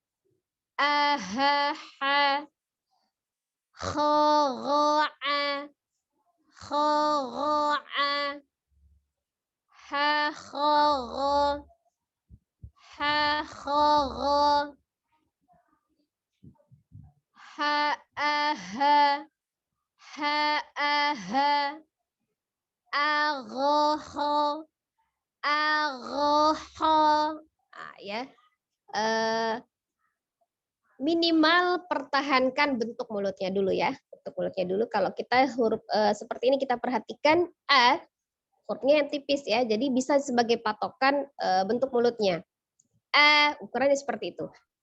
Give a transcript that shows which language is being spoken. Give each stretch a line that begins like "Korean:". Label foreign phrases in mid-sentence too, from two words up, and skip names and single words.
Indonesian: ahaha khagha'a ha khagha ha aha agha ya. Minimal pertahankan bentuk mulutnya dulu ya. Bentuk mulutnya dulu. Kalau kita huruf seperti ini kita perhatikan a, hurufnya yang tipis ya. Jadi bisa sebagai patokan bentuk mulutnya. A, ukurannya seperti itu.